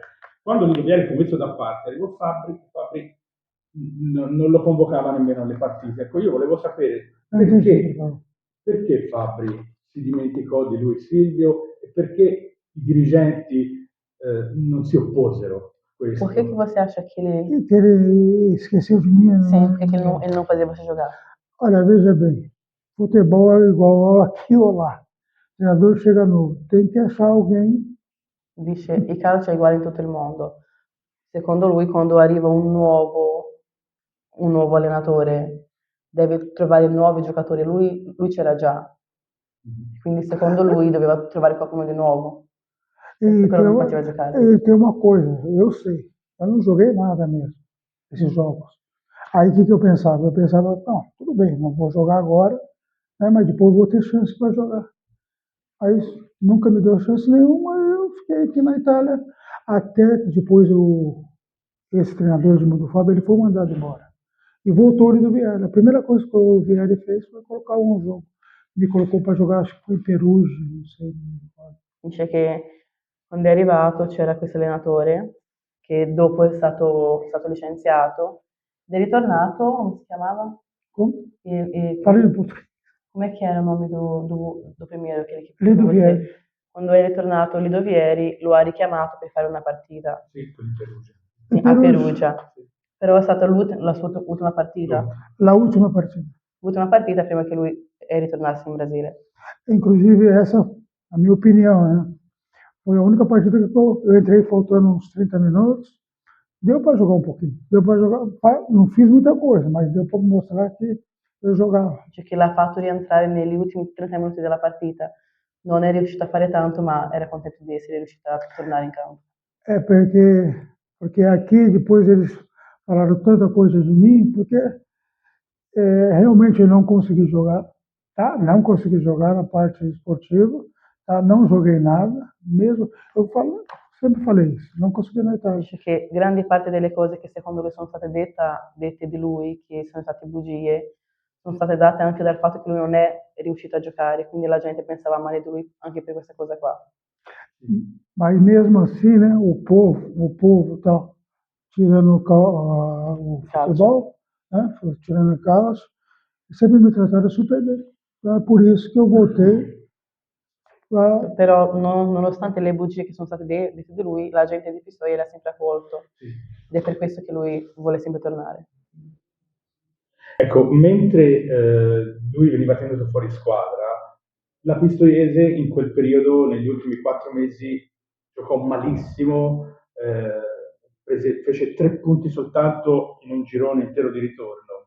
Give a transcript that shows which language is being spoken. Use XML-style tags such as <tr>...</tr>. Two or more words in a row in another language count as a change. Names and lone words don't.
<it>Quando Lido Vieri fu messo da parte, arrivò Fabbri non lo convocava nemmeno alle partite. Ecco, io volevo sapere perché Fabbri si dimenticò di lui Silvio e perché i dirigenti non si opposero a questo.</it> <pt>Por que você acha que ele... Que ele esqueceu de mim? Sim, porque ele não fazia você jogar. Olha, veja bem, futebol é igual aqui ou lá. O treinador chega novo, tem que achar alguém.</pt> <it>Dice, il calcio è uguale in tutto il mondo. Secondo lui, quando arriva un nuovo allenatore, deve trovare nuovi giocatori. Lui c'era già. Quindi, secondo lui, doveva trovare qualcuno di nuovo. E Quello non faceva giocare.</it> <pt>E tem uma coisa, eu sei, eu não joguei nada mesmo, esses jogos. Aí o que eu pensava? Eu pensava, não, tudo bem, não vou jogar agora, né, mas depois vou ter chance para jogar. Aí nunca me deu chance nenhuma, eu fiquei aqui na Itália, até que depois esse treinador de Mundo Fábio, ele foi mandado embora. E voltou o Lido Vieri. A primeira coisa que o Vieri fez foi colocar um jogo. Me colocou para jogar, acho que foi Perugia,</pt> <it>non so. Dice che quando è arrivato c'era questo allenatore che dopo è stato licenziato ed è ritornato, come si chiamava? Come? Fare il Com'è che era il nome</it> <pt>do primeiro?</pt> <it>Lido Vieri. Quando è ritornato Lido Vieri lo ha richiamato per fare una partita. Sì, con Perugia. Sì, a Perugia. Però è stata la sua ultima partita. La última partita. L'ultima partita prima che lui ritornasse in Brasile.</it> <pt>Inclusive, essa, a minha opinião, né? Foi a única partida que eu entrei faltando uns 30 minutos. Deu para jogar um pouquinho. Deu para jogar. Não fiz muita coisa, mas deu para mostrar que eu giocavo.</pt> <it>Cioè che l'ha fatto rientrare negli ultimi 30 minuti della partita. Non è riuscito a fare tanto, ma era contento di essere riuscito a tornare in campo.</it> <pt>É porque aqui depois eles falaram tanta coisa de mim, porque realmente eu não consegui jogar, tá? Não consegui jogar na parte esportiva, tá? Não joguei nada, mesmo. Sempre falei isso, non consegui na Itália.</pt> <it>Dice che grandi parte delle cose che secondo lui sono state dette di lui, che sono state bugie, sono state date anche dal fatto che lui non è riuscito a giocare, quindi la gente pensava male di lui anche per questa cosa qua.</it> <pt>Mas mesmo assim, né, o povo tá tirando o futebol, né, tirando o calcio, sempre me trataram super bem. Então é por isso que eu voltei.</pt> <it>Però nonostante le bugie che sono state dette di lui, la gente di Pistoia l'ha sempre accolto ed è per questo che lui vuole sempre tornare. Ecco, mentre lui veniva tenuto fuori squadra, la Pistoiese in quel periodo, negli ultimi 4 mesi, giocò malissimo, fece 3 punti soltanto in un girone intero di ritorno.</it>